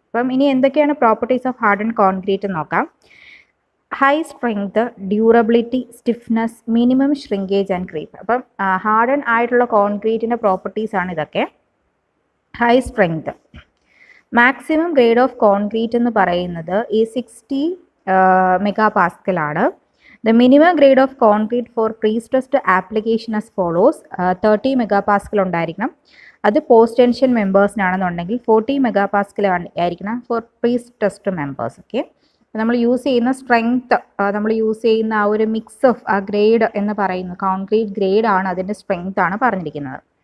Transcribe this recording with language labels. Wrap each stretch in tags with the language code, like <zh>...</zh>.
<ml>അപ്പം ഇനി എന്തൊക്കെയാണ് പ്രോപ്പർട്ടീസ് ഓഫ് ഹാർഡൻ കോൺക്രീറ്റ് നോക്കാം. High strength, durability, stiffness, minimum shrinkage and creep. അപ്പം ഹാർഡൻ ആയിട്ടുള്ള കോൺക്രീറ്റിൻ്റെ പ്രോപ്പർട്ടീസ് ആണ് ഇതൊക്കെ. High strength, maximum grade of concrete എന്ന് പറയുന്നത് ഈ 60 മെഗാപാസ്കൽ ആണ്.</ml> <en>The minimum grade of concrete for pre-stressed application as follows.</en> <ml>30 megapascal ഉണ്ടായിരിക്കണം. അത് പോസ്റ്റ് ടെൻഷൻ മെമ്പേഴ്സിനാണെന്നുണ്ടെങ്കിൽ 40 മെഗാപാസ്കൽ ആയിരിക്കണം</ml> <en>For prestressed members.</en> <ml>ഓക്കെ, നമ്മൾ യൂസ് ചെയ്യുന്ന സ്ട്രെങ്ത്, നമ്മൾ യൂസ് ചെയ്യുന്ന ആ ഒരു മിക്സ് ഓഫ് ആ ഗ്രേഡ് എന്ന് പറയുന്നത് കോൺക്രീറ്റ് ഗ്രേഡ് ആണ്, അതിൻ്റെ സ്ട്രെങ്ത് ആണ് പറഞ്ഞിരിക്കുന്നത്.</ml>